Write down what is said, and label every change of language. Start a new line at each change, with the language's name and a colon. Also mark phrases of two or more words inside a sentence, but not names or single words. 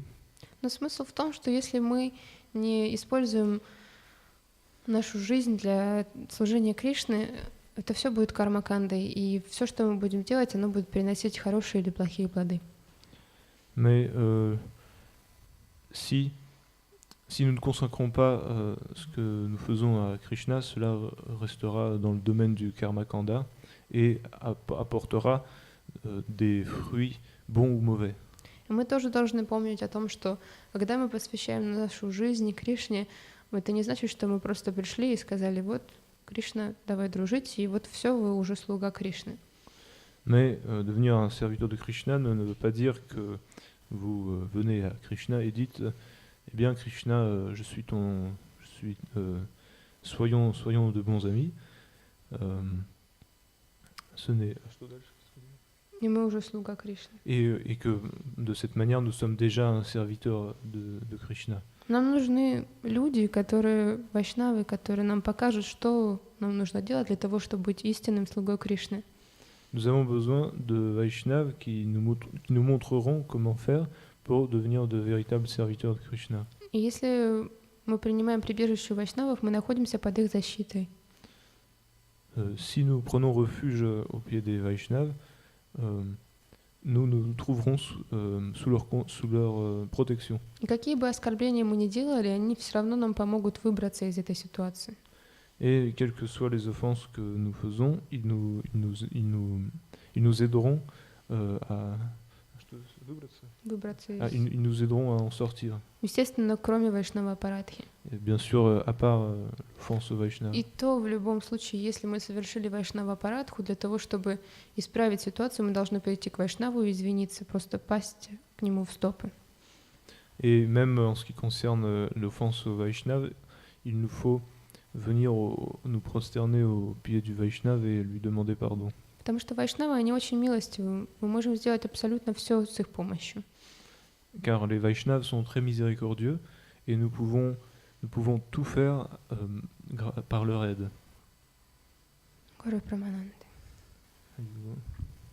Russian: Но смысл в том, что если мы не используем нашу жизнь для служения Кришны, это все будет карма-кандой, и все, что мы будем делать, оно будет приносить хорошие или плохие плоды.
French: Mais si nous ne consacrons pas ce que nous faisons à Krishna, cela restera dans le domaine du karma kanda et apportera des fruits bons ou mauvais.
Russian: И мы тоже должны помнить о том, что когда мы посвящаем нашу жизнь Кришне, это не значит, что мы просто пришли и сказали: вот, Кришна, давай дружить, и вот все, вы уже слуга Кришны.
French: Mais devenir un serviteur de Krishna ne veut pas dire que vous venez à Krishna et dites eh bien Krishna, soyons de bons amis. Ce n'est
Russian: И мы уже слуга Кришны.
French: et que de cette manière nous sommes déjà un serviteur de Krishna.
Russian: Нам нужны люди, которые вайшнавы, которые нам покажут, что нам нужно делать для того, чтобы быть истинным слугой Кришны.
French: Nous avons besoin de Vaishnavas qui nous montreront comment faire pour devenir de véritables serviteurs de Krishna.
Russian: И если мы принимаем прибежище у вайшнавов, мы находимся под их защитой.
French: Si nous prenons refuge au pied des Vaishnavas, nous nous trouverons sous leur protection.
Russian: И какие бы оскорбления мы ни делали, они все равно нам помогут выбраться из этой ситуации.
French: Et quelles que soient les offenses que nous faisons, ils nous aideront ils nous aideront à en sortir.
Russian: Естественно, кроме вайшнава апаратхи.
French: Et bien sûr, à part l'offense au Vaishnava.
Russian: И то в любом случае, если мы совершили вайшнава апаратху, для того, чтобы исправить ситуацию, мы должны прийти к вайшнаву и извиниться, просто пасть к нему в стопы.
French: Et même en ce qui concerne l'offense au Vaishnava, il nous faut venir nous prosterner au pied du Vaishnava et lui demander pardon.
Russian: Потому что вайшнавы, они очень милостивы. Мы можем сделать абсолютно все с их помощью.
French: Car les Vaishnavas sont très miséricordieux et nous pouvons tout faire par leur aide.
Russian: Гуру Прамананды.